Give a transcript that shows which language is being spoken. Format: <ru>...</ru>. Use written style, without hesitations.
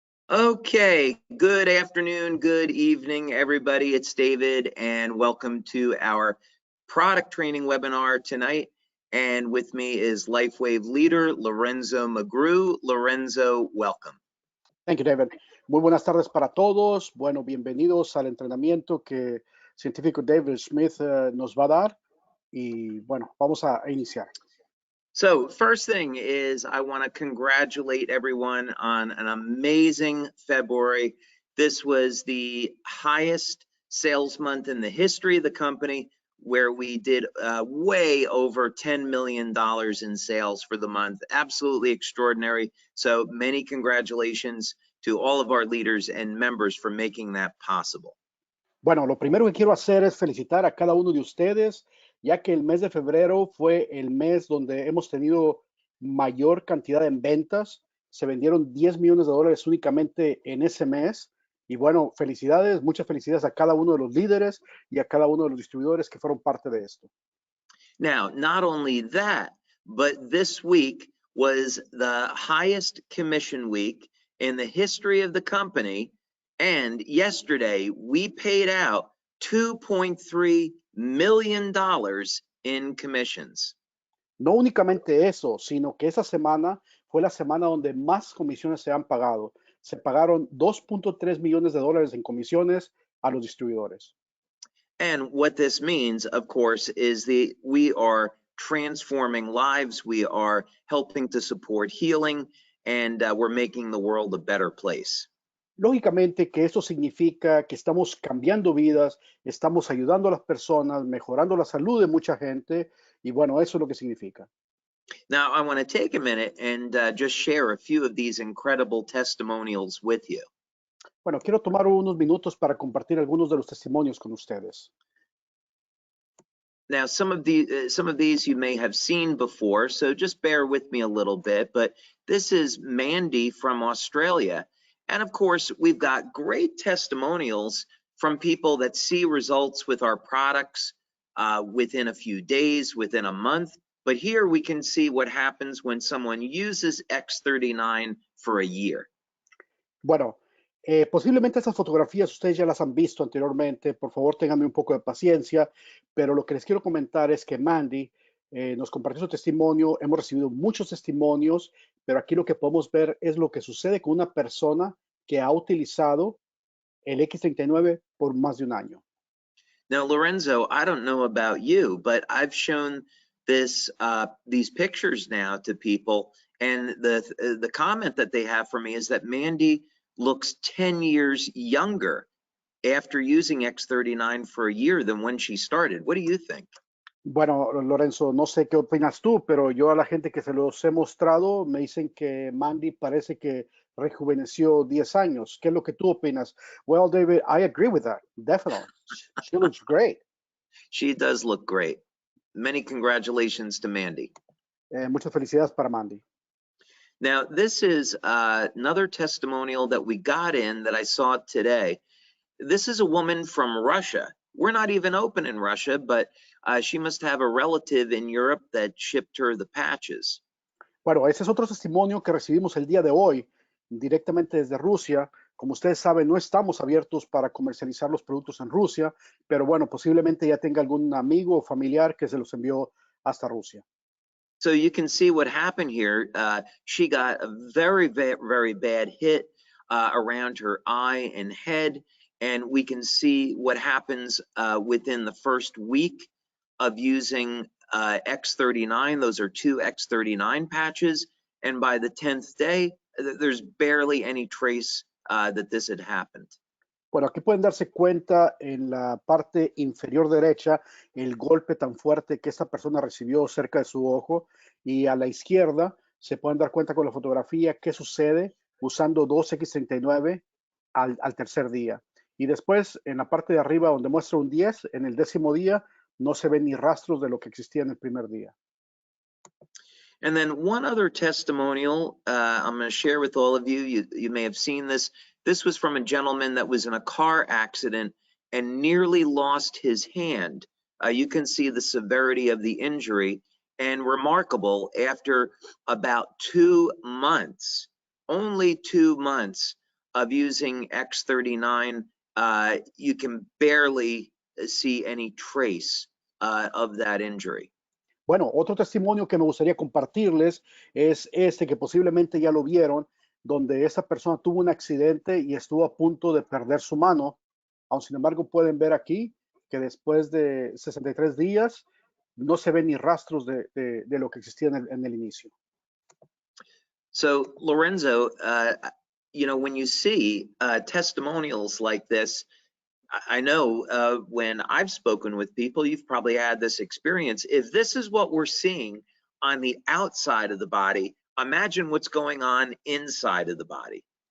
<en>Okay, good afternoon, good evening, everybody. It's David, and welcome to our product training webinar tonight. And with me is LifeWave leader Lorenzo Magru. Lorenzo, welcome. Thank you, David.</en> <es>Muy buenas tardes para todos. Bueno, bienvenidos al entrenamiento que científico David Smith nos va a dar. Y bueno, vamos a iniciar.</es> <en>So first thing is I want to congratulate everyone on an amazing February. This was the highest sales month in the history of the company, where we did way over $10 million in sales for the month. Absolutely extraordinary. So many congratulations to all of our leaders and members for making that possible.</en> <es>Bueno, lo primero que quiero hacer es felicitar a cada uno de ustedes, ya que el mes de febrero fue el mes donde hemos tenido mayor cantidad en ventas. Se vendieron $10 millones únicamente en ese mes. Y bueno, felicidades, muchas felicidades a cada uno de los líderes y a cada uno de los distribuidores que fueron parte de esto.</es> <en>Now, not only that, but this week was the highest commission week in the history of the company. And yesterday we paid out $2.3 million in commissions.</en> <es>No únicamente eso, sino que esa semana fue la semana donde más comisiones se han pagado. Se pagaron $2.3 millones en comisiones a los distribuidores.</es> <en>And what this means, of course, is we are transforming lives, we are helping to support healing, and we're making the world a better place.</en> <es>Lógicamente que esto significa que estamos cambiando vidas, estamos ayudando a las personas, mejorando la salud de mucha gente, y bueno, eso es lo que significa.</es> <en>Now, I want to take a minute and just share a few of these incredible testimonials with you.</en> <es>Bueno, quiero tomar unos minutos para compartir algunos de los testimonios con ustedes.</es> <en>Now, some of these you may have seen before, so just bear with me a little bit, but this is Mandy from Australia. And of course, we've got great testimonials from people that see results with our products within a few days, within a month. But here we can see what happens when someone uses X39 for a year.</en> <es>Bueno, posiblemente estas fotografías ustedes ya las han visto anteriormente. Por favor, ténganme un poco de paciencia. Pero lo que les quiero comentar es que Mandy nos compartió su testimonio. Hemos recibido muchos testimonios, pero aquí lo que podemos ver es lo que sucede con una persona que ha utilizado el X39 por más de un año.</es> <en>Now, Lorenzo, I don't know about you, but I've shown these pictures now to people, and the comment that they have for me is that Mandy looks 10 years younger after using X39 for a year than when she started. What do you think?</en> <es>Bueno, Lorenzo, no sé qué opinas tú, pero yo a la gente que se los he mostrado me dicen que Mandy parece que rejuveneció 10 años. ¿Qué es lo que tú opinas?</es> <en>Well, David, I agree with that. Definitely. She looks great. She does look great. Many congratulations to Mandy.</en> <es>Muchas felicidades para Mandy.</es> <en>Now, this is another testimonial that we got in that I saw today. This is a woman from Russia. We're not even open in Russia, but she must have a relative in Europe that shipped her the patches.</en> <es>Bueno, ese es otro testimonio que recibimos el día de hoy directamente desde Rusia. Como ustedes saben, no estamos abiertos para comercializar los productos en Rusia, pero bueno, posiblemente ya tenga algún amigo o familiar que se los envió hasta Rusia.</es> <en>So you can see what happened here. She got a very, very bad hit around her eye and head, and we can see what happens within the first week of using X39. Those are 2 X39 patches, and by the 10th day, there's barely any trace that this had happened.</en> <es>Bueno, aquí pueden darse cuenta en la parte inferior derecha el golpe tan fuerte que esta persona recibió cerca de su ojo, y a la izquierda se pueden dar cuenta con la fotografía qué sucede usando 2 X39 al tercer día. Y después en la parte de arriba donde muestra un 10, en el 10º día no se ven ni rastros de lo que existía en el primer día.</es> <en>And then one other testimonial I'm going to share with all of you. You may have seen this. This was from a gentleman that was in a car accident and nearly lost his hand. You can see the severity of the injury, and remarkable, after about 2 months, only 2 months of using X39, you can barely see any trace of that injury.</en> <es>Bueno, otro testimonio que me gustaría compartirles es este que posiblemente ya lo vieron, donde esa persona tuvo un accidente y estuvo a punto de perder su mano. Aún sin embargo, pueden ver aquí que después de 63 días no se ven ni rastros de lo que existía en el inicio.</es> <en>So, Lorenzo, you know, when you see testimonials like this, I know when I've spoken with people, you've probably had this experience. If this is what we're seeing on the outside of the body, imagine what's going on inside of the body.</en>